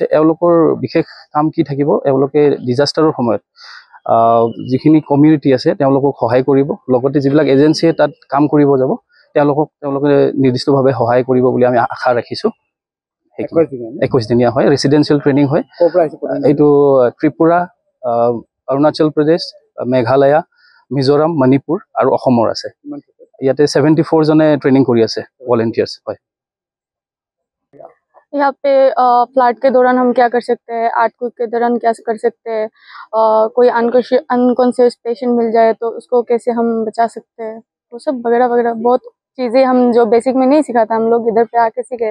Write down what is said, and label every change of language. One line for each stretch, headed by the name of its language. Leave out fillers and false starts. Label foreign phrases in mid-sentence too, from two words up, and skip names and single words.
Assamese: এওঁলোকৰ বিশেষ কাম কি থাকিব, এওঁলোকে ডিজাষ্টাৰৰ সময়ত যিখিনি কমিউনিটি আছে তেওঁলোকক সহায় কৰিব, লগতে যিবিলাক এজেঞ্চিয়ে তাত কাম কৰিব যাব তেওঁলোকে নিৰ্দিষ্টভাৱে সহায় কৰিব বুলি আমি আশা ৰাখিছোঁ। 21 দিনীয়া হয়,
English: residential training
Assamese: হয়। এইটো ত্ৰিপুৰা, অৰুণাচল প্ৰদেশ, মেঘালয়া, মিজোৰাম, মণিপুৰ আৰু অসমৰ আছে। ইয়াতে 74 জনে ট্ৰেইনিং কৰি আছে ভলেণ্টিয়াৰ্ছ। হয়,
Hindi: यहाँ पे फ्लड के दौरान हम क्या कर सकते हैं, अर्थक्वेक के दौरान क्या कर सकते हैं, कोई
English: unconscious patient
Hindi: मिल जाए तो उसको कैसे हम बचा सकते हैं, वो सब वगैरह वगैरह बहुत चीज़ें हम जो बेसिक में नहीं सिखाता हम लोग इधर पे आके सीखे।